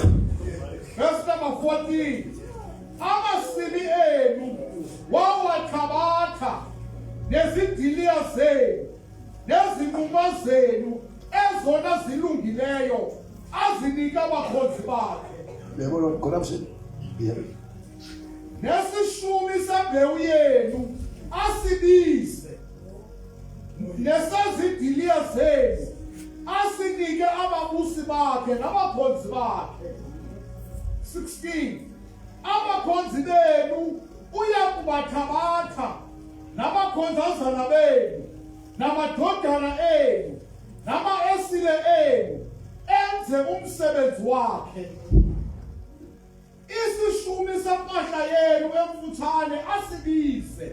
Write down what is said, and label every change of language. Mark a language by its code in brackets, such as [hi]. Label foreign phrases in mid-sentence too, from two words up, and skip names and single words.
[xh] verse number 14 amasimi enu wawathabatha nezidiliya zenu nezinquma zenu ezona zilungileyo azinika abakhonzi bakhe yebo corruption yebo nesishumi sembewu yenu asibize nesazidiliya zenu asinike ababusi bakhe nabakhonzi bakhe 16 abakhonzi benu uyakubathabatha nabakhonzazana benu namadodana enu nama-esile enu enze umsebenzi wakhe isishumi sempahla yenu emfutshane asibize